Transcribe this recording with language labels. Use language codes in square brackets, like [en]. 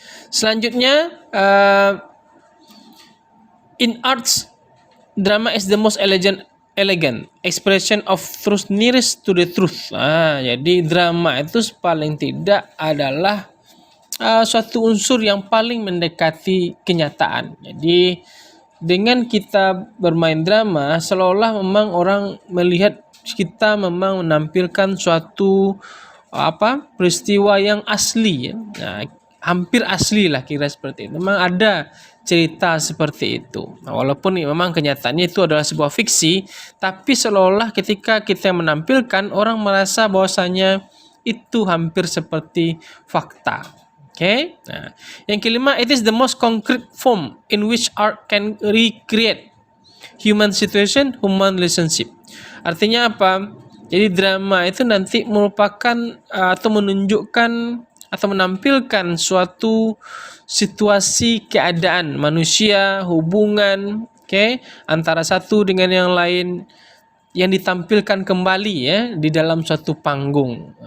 [id] Selanjutnya, [en] in arts, drama is the most elegant expression of truth nearest to the truth. [id] Jadi drama itu paling tidak adalah suatu unsur yang paling mendekati kenyataan. Jadi dengan kita bermain drama, seolah-olah memang orang melihat kita memang menampilkan suatu peristiwa yang asli ya. Hampir asli lah, kira seperti itu. Memang ada cerita seperti itu. Walaupun memang kenyataannya itu adalah sebuah fiksi, tapi seolah-olah ketika kita menampilkan, orang merasa bahwasanya itu hampir seperti fakta. Okay? Yang kelima, [en] it is the most concrete form in which art can recreate human situation, human relationship. [id] Artinya apa? Jadi drama itu nanti merupakan atau menunjukkan atau menampilkan suatu situasi keadaan manusia, hubungan, antara satu dengan yang lain yang ditampilkan kembali ya di dalam suatu panggung.